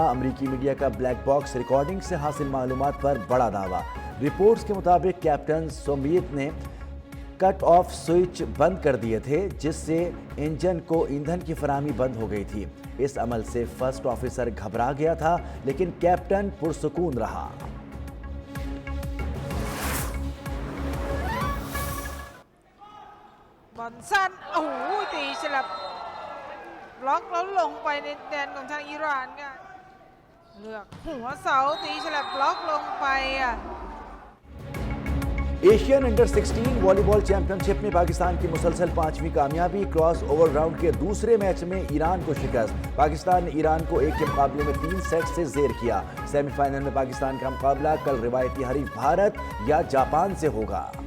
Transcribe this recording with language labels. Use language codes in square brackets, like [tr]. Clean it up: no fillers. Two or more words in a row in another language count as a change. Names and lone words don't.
[ur] امریکی میڈیا کا [en] black box recording [ur] سے حاصل معلومات پر بڑا دعویٰ. رپورٹس کے مطابق کیپٹن سومیت نے [en] cut off switch [ur] بند کر دیے تھے، جس سے انجن کو ایندھن کی فراہمی بند ہو گئی تھی. اس عمل سے [en] first officer [ur] گھبرا گیا تھا، لیکن کیپٹن پرسکون رہا. [th] บอลสั้นโอ้โหตีฉลับบล็อกแล้วลงไปในแดนของทางอิหร่านค่ะเลือกหัวเสาตีฉลับบล็อกลงไปอ่ะ [ur] ایشین انڈر 16 والی بال چیمپئن شپ میں پاکستان کی مسلسل 5ویں کامیابی. [en] cross over round [ur] کے دوسرے میچ میں ایران کو شکست. پاکستان نے ایران کو 1 کے مقابلے میں 3 سیٹ سے زیر کیا. سیمی فائنل میں پاکستان کا مقابلہ کل روایتی حریف بھارت یا جاپان سے ہوگا.